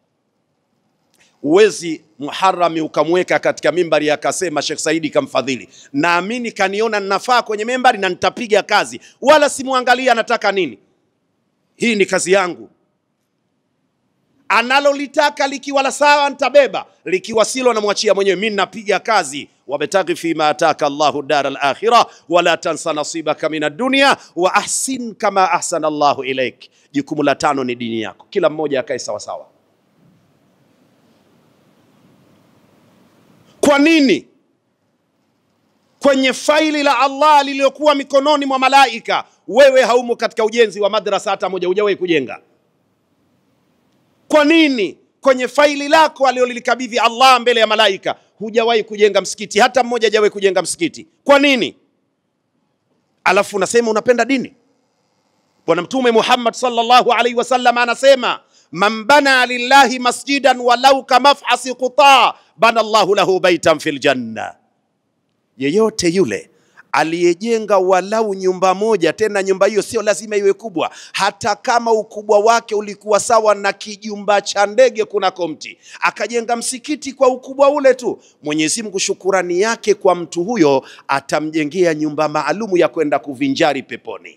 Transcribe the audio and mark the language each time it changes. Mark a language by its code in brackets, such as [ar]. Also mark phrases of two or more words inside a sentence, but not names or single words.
[sw] Uwezi Muharrami ukamweka katika mimbari akasema Sheikh Saidi kamfadhili, naamini kaniona ninafaa kwenye mimbari na nitapiga kazi, wala simuangalia anataka nini. Hii ni kazi yangu. Analolitaka likiwa la sawa nitabeba, likiwa silo namwachia mwenyewe. Mimi napiga kazi. [ar] وابتغ فيما آتاك الله الدار الآخرة ولا تنس نصيبك من الدنيا وأحسن كما أحسن الله إليك. [sw] Jukumu la 5 ni dini yako. Kila mmoja akae sawa sawa. Kwa nini? Kwenye faili la Allah lililokuwa mikononi mwa malaika, wewe haumo katika ujenzi wa madrasa hata moja, hujawahi kujenga. Kwa nini? Kwenye faili lako alilolikabidhi Allah mbele ya malaika, hujawahi kujenga msikiti hata mmoja, hajawahi kujenga msikiti. Kwa nini? alafu unasema unapenda dini. Bwana Mtume Muhammad [ar] صلى الله عليه وسلم [sw] anasema, [ar] من بنى لله مسجدا ولو كمفحص قطاة بنى الله له بيتا في الجنة. [sw] Yeyote yule aliyejenga walau nyumba moja, tena nyumba hiyo sio lazima iwe kubwa, hata kama ukubwa wake ulikuwa sawa na kijumba cha ndege kunako mti, akajenga msikiti kwa ukubwa ule tu, Mwenyezi Mungu shukurani yake kwa mtu huyo, atamjengea nyumba maalumu ya kwenda kuvinjari peponi.